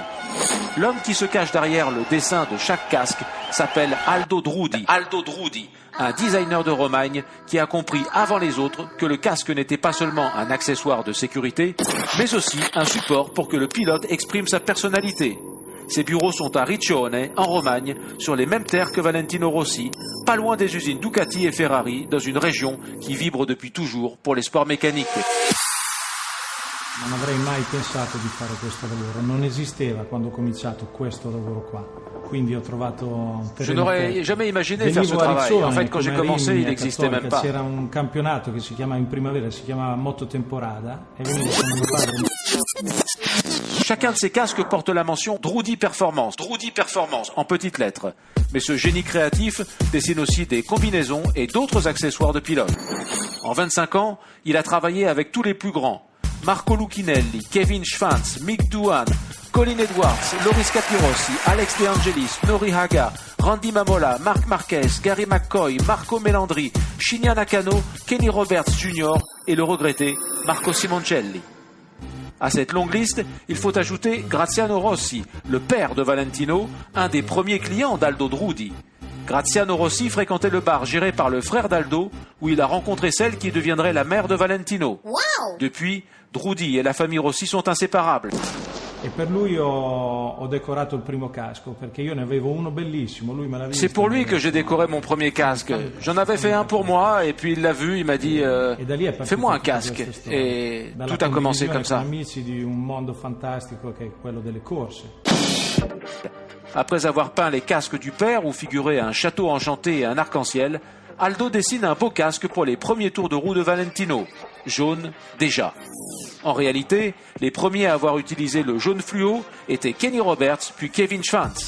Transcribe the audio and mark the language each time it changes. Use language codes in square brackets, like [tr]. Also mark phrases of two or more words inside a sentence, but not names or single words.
[fr] L'homme qui se cache derrière le dessin de chaque casque s'appelle Aldo Drudi, un designer de Romagne qui a compris avant les autres que le casque n'était pas seulement un accessoire de sécurité, mais aussi un support pour que le pilote exprime sa personnalité. Ses bureaux sont à Riccione, en Romagne, sur les mêmes terres que Valentino Rossi, pas loin des usines Ducati et Ferrari, dans une région qui vibre depuis toujours pour les sports mécaniques. [it] Non avrei mai pensato di fare questo lavoro, non esisteva quando ho cominciato questo lavoro qua. Quindi ho trovato un [fr] Je n'aurais jamais imaginé faire ce travail. En fait, quand j'ai commencé, il n'existait même pas. [it] C'era un campionato che si chiamava in primavera, si chiamava Moto Temporada, e venivo con mio padre. [fr] Chacun de ces casques porte la mention Drudi Performance, en petites lettres. Mais ce génie créatif dessine aussi des combinaisons et d'autres accessoires de pilote. En 25 ans, il a travaillé avec tous les plus grands. Marco Lucchinelli, Kevin Schwantz, Mick Doohan, Colin Edwards, Loris Capirossi, Alex De Angelis, Nori Haga, Randy Mamola, Marc Marquez, Gary McCoy, Marco Melandri, Shinya Nakano, Kenny Roberts Jr. et le regretté Marco Simoncelli. À cette longue liste, il faut ajouter Graziano Rossi, le père de Valentino, un des premiers clients d'Aldo Drudi. Graziano Rossi fréquentait le bar géré par le frère d'Aldo, où il a rencontré celle qui deviendrait la mère de Valentino. Wow. Depuis, Drudi et la famille Rossi sont inséparables. [it] E per lui ho decorato il primo casco, perché io ne avevo uno bellissimo, lui me l'ha visto. [fr] C'est pour lui que j'ai décoré mon premier casque. J'en avais fait un pour moi, et puis il l'a vu, il m'a dit fais-moi un casque. Et tout a commencé comme ça. [it] Amici di un mondo fantastico che è quello delle corse. [fr] Après avoir peint les casques du père où figurait un château enchanté et un arc-en-ciel, Aldo dessine un beau casque pour les premiers tours de roue de Valentino, jaune déjà. En réalité, les premiers à avoir utilisé le jaune fluo étaient Kenny Roberts puis Kevin Schwantz.